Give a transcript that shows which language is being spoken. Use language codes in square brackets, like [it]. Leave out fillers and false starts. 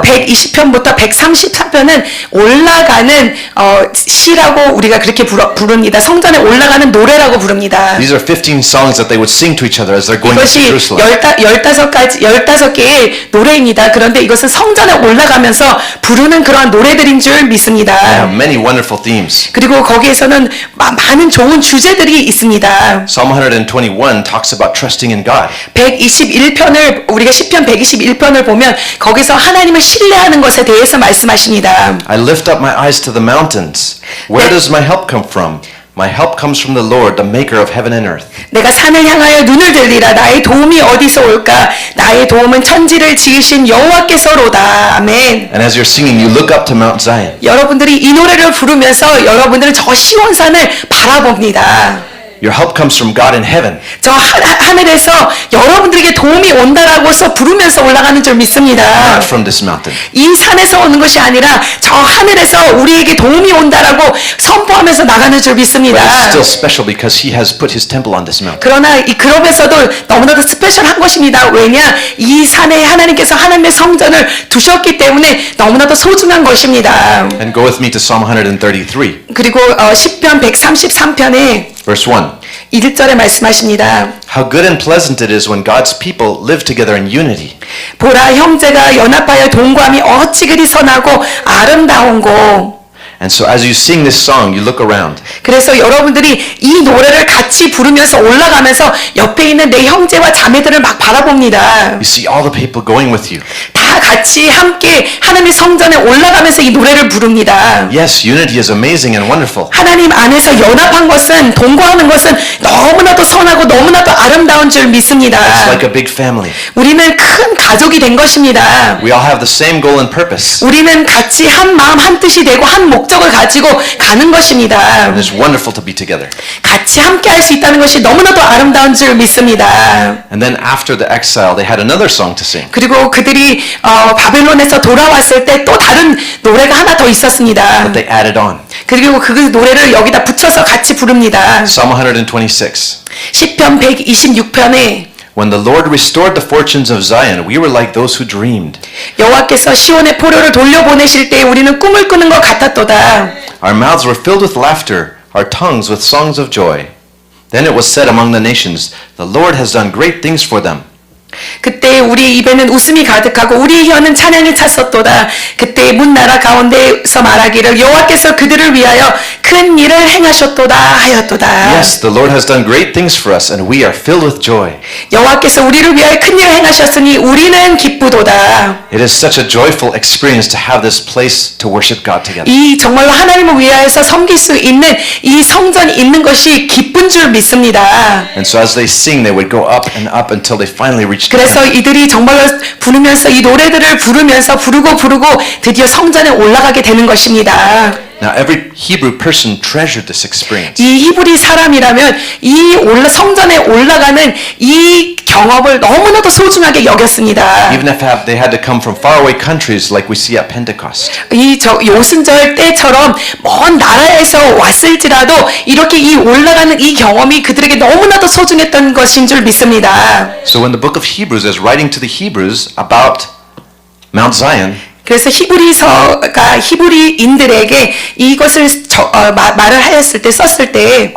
[ko] 120편부터 134편은 올라가는 시라고 우리가 그렇게 부릅니다. 성전에 올라가는 노래라고 부릅니다. [en] These are 15 songs that they would sing to each other as they're going to [ko] 이것이 [en] Jerusalem. [ko] 15개의 노래입니다. 그런데 이것은 성전에 올라가면서 부르는 그러한 노래들인 줄 [en] They [ko] 믿습니다. [en] have many wonderful themes. [ko] 그리고 거기에서는 많은 좋은 주제들이 있습니다. [en] Psalm 121 talks about trusting in God. [ko] 121편을 우리가 시편 121편을 보면 거기서 하나님을 신뢰하는 것에 대해서 말씀하십니다. [en] I lift up my eyes to the mountains. Where does my help come from? My help comes from the Lord, the maker of heaven and earth. [ko] 내가 산을 향하여 눈을 들리라. 나의 도움이 어디서 올까? 나의 도움은 천지를 지으신 여호와께서로다. 아멘. [en] And as you're singing, you look up to Mount Zion. [ko] 여러분들이 이 노래를 부르면서 여러분들은 저 시온산을 바라봅니다. [en] Your help comes from God in heaven. [ko] 저 하늘에서 여러분들에게 도움이 온다라고서 부르면서 올라가는 줄 믿습니다. [en] Not from this mountain. [ko] 이 산에서 오는 것이 아니라 저 하늘에서 우리에게 도움이 온다라고 선포하면서 나가는 줄 [en] But [ko] 믿습니다. [en] it's still special because he has put his temple on this mountain. [ko] 그러나 이 그룹에서도 너무나도 스페셜한 것입니다. 왜냐? 이 산에 하나님께서 하나님의 성전을 두셨기 때문에 너무나도 소중한 것입니다. [en] And go with me to Psalm 133, [ko] 그리고 시편 133편에 [en] verse 1. [ko] 1절에 말씀하십니다. [en] How good and pleasant it is when God's people live together in unity. [ko] 보라 형제가 연합하여 동거함이 어찌 그리 선하고 아름다운고. [en] And so as you sing this song, you look around. [ko] 그래서 여러분들이 이 노래를 같이 부르면서 올라가면서 옆에 있는 내 형제와 자매들을 막 바라봅니다. [en] You see all the people going with you. [ko] 다 같이 함께 하나님의 성전에 올라가면서 이 노래를 부릅니다. [en] Yes, unity is amazing and wonderful. [ko] 하나님 안에서 연합한 것은 동거하는 것은 너무나도 선하고 너무나도 아름다운 줄 믿습니다. [en] It's like a big family. [ko] 우리는 큰 가족이 된 것입니다. [en] We all have the same goal and purpose. [ko] 우리는 같이 한 마음 한 뜻이 되고 한 목적을 가지고 가는 것입니다. [en] And it's wonderful to be together. [ko] 같이 함께 할 수 있다는 것이 너무나도 아름다운 줄 믿습니다. [en] And then after the exile, they had another song to sing. [ko] 그리고 그들이 바벨론에서 돌아왔을 때 또 다른 노래가 하나 더 있었습니다. [en] But they added on. [ko] 그리고 그 노래를 여기다 붙여서 같이 부릅니다. [en] Psalm 126. [ko] 시편 126편에 [en] When the Lord restored the fortunes of Zion, we were like those who dreamed. [ko] 여호와께서 시온의 포로를 돌려보내실 때 우리는 꿈을 꾸는 것 같았도다. [en] Our mouths were filled with laughter, our tongues with songs of joy. Then it was said among the nations, the Lord has done great things for them. [ko] 그때 우리 입에는 웃음이 가득하고 우리 혀는 찬양이 찼었도다. 그때 문나라 가운데서 말하기를 여호와께서 그들을 위하여 큰 일을 행하셨도다 하였도다. [en] Yes, the Lord has done great things for us, and we are filled with joy. [ko] 여호와께서 우리를 위하여 큰 일을 행하셨으니 우리는 기쁘도다. [en] It is such a joyful experience to have this place to worship God together. [ko] 이 정말로 하나님을 위하여서 섬길 수 있는 이 성전이 있는 것이 기쁜 줄 믿습니다. [en] And so as they sing, they would go up and up until they finally reached the [ko] 그래서 [en] temple. [ko] 이들이 정말로 부르면서 이 노래들을 부르면서 부르고 드디어 성전에 올라가게 되는 것입니다. [en] Now every Hebrew person treasured this experience. [ko] 이 히브리 사람이라면 이 성전에 올라가는 이 경험을 너무나도 소중하게 여겼습니다. [en] Even if they had to come from faraway countries like we see at Pentecost. [ko] 이 요순절 때처럼 먼 나라에서 왔을지라도 이렇게 이 올라가는 이 경험이 그들에게 너무나도 소중했던 것인 줄 믿습니다. [en] So when the book of Hebrews is writing to the Hebrews about Mount Zion, [ko] 그래서 히브리서가 히브리인들에게 이것을 말을 하였을 때 썼을 때